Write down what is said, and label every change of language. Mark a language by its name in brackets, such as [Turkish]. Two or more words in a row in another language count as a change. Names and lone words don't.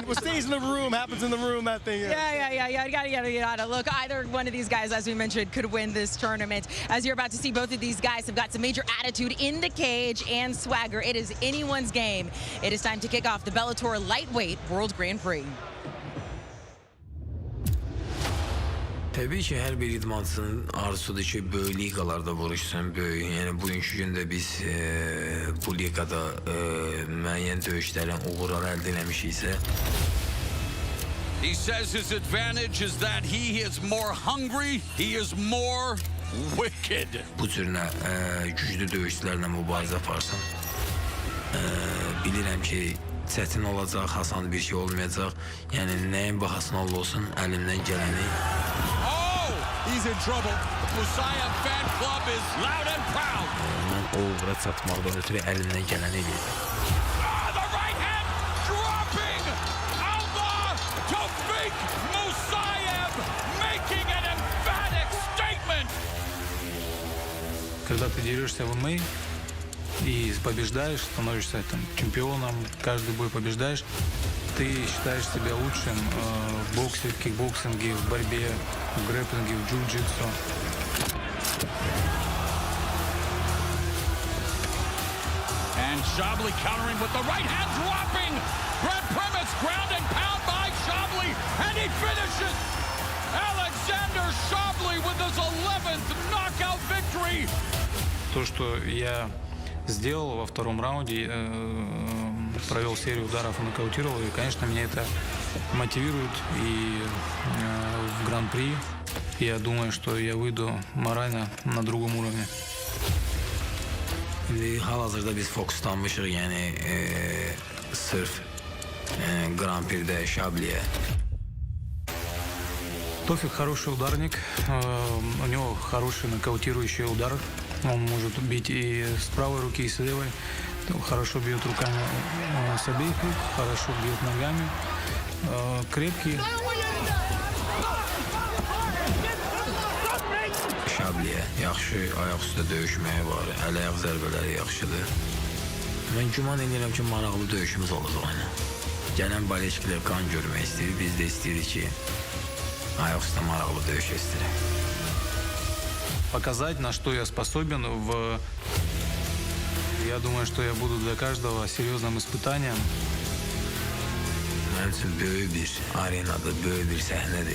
[English] What stays in the room happens in the room, that thing. Yeah. Look, either one of these guys, as we mentioned, could win this tournament. As you're about to see, both of these guys have got some major attitude in the cage and swagger. It is anyone's game. It is time to kick off the Bellator Lightweight World Grand Prix. [Azerbaijani] Təbii ki, hər bir idmançının arzusudur ki, böyük liqalarda vuruşsun, böyük. Yəni bugünkü gündə biz bu liqada müəyyən döyüşlərin uğurlar əldə etmişiksə, [English] He says his advantage is that he is more hungry, he is more wicked. [Azerbaijani] Bu cür güclü döyüşçülərlə mübarizə aparsan, bilirəm ki, çətin olacaq, asan bir şey olmayacaq. Yəni nəyin bahasına olsun, əlindən gələni. [English] Oh, he's in trouble. Musayev fan club is loud and proud. [Azerbaijani] Mən o uğra çatmaqdan ötürü əlindən gələni eləyəcəm. [English] The right hand dropping. Alba Tofik Musayev making an emphatic statement. [Russian] Когда ты дерешься в ММА и побеждаешь, становишься там чемпионом, каждый бой побеждаешь, ты считаешь себя лучшим в боксе, в кикбоксинге, в борьбе, в грэпплинге, в джиу-джитсу. [English] And Shabli countering with the right hand dropping. Brent Primus ground and pound by Shabli, and he finishes. Alexander Shabli with his 11th knockout victory. [Russian] То, что я сделал во втором раунде, провел серию ударов и нокаутировал, и, конечно, меня это мотивирует и в Гран-при. Я думаю, что я выйду морально на другом уровне. [Azerbaijani] Hal-hazırda biz fokuslanmışıq, yəni sırf Grand Prix'də Shabli'yə. [Russian] Тофик хороший ударник, у него хороший нокаутирующий удар. Он может бить и с правой руки, и с левой. Хорошо бьет руками с обеих рук, хорошо бьет ногами. Крепкий. [Azerbaijani] Shabli'yə yaxşı ayaq üstə döyüşməyi var, əl-ayaq zərbələri yaxşıdır. Mən güman edirəm ki, maraqlı döyüşümüz olacaq ona. Gələn Baleşkilər qan görmək istəyir, biz də istəyirik ki, ayaq üstə maraqlı döyüş istəyirik. [Russian] Показать, на что я способен. Я думаю, что я буду для каждого серьезным испытанием. [Azerbaijani] Mənim üçün böyük bir arenada, böyük bir səhnədir.